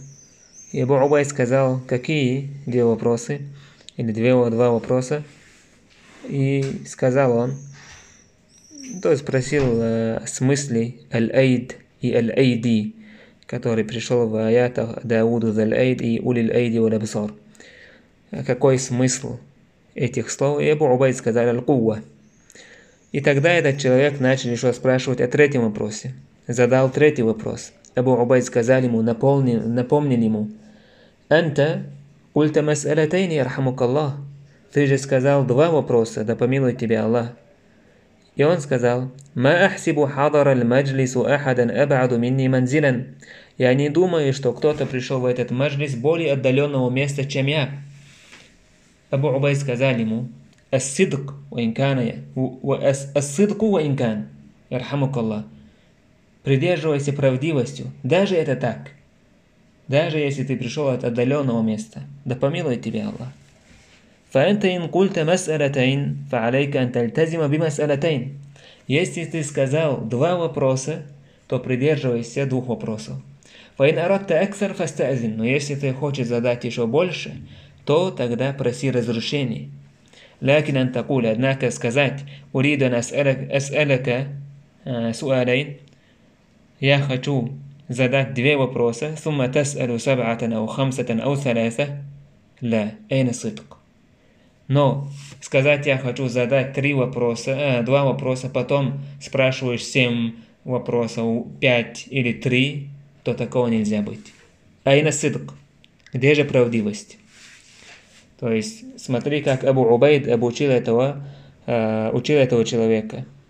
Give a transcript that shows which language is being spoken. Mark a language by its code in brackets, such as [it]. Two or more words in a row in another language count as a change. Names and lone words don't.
[ru] И Абу Убайд сказал: «Какие два вопроса?» Или два вопроса. И сказал он, то есть спросил о смысле аль-айд и аль-айди, который пришел в аятах [ar] داود ذا الأيد [ru] и [ar] أولي الأيدي والأبصار. [ru] Какой смысл этих слов? И Абу Убайд сказал аль-кува. И тогда этот человек начал еще спрашивать о третьем вопросе. Задал третий вопрос. Абу Убайд сказал ему, напомнил ему: [ar] «أنت قلت مسألتين يرحمك الله». [ru] Ты же сказал два вопроса, да помилует тебя Аллах. И он сказал: [ar] «ما أحسب حضر المجلس أحدا أبعد مني منزلا». [ru] Я не думаю, что кто-то пришел в этот маджлис более отдаленного места, чем я. Абу Убайд сказал ему: [ar] «الصدق وإن كان، الصدق وإن كان, ярхамукаллах». [ru] Придерживайся правдивостью, даже это так. Даже если ты пришел от отдаленного места, да помилует тебя Аллах. [ar] فأنت إن قلت مسألتين فعليك أن تلتزم بمسألتين. [ru] Если ты сказал два вопроса, то придерживайся двух вопросов. [ar] فإن أردت أكثر فاستأذن. [ru] Но если ты хочешь задать еще больше, то тогда проси разрешения. [ar] لكن أن تقول, [ru] однако сказать: [ar] أريد أن أسألك سؤالين. [ru] Я хочу задать два вопроса. [ar] ثم تسأل 7 أو 5 أو 3. لا, أين الصدق? [ru] Но сказать: я хочу задать два вопроса, потом спрашиваешь 7 вопросов, 5 или 3, то такого нельзя быть. [ar] أين صدق. [ru] Где же правдивость? То есть смотри, как Абу Убайд учил этого человека.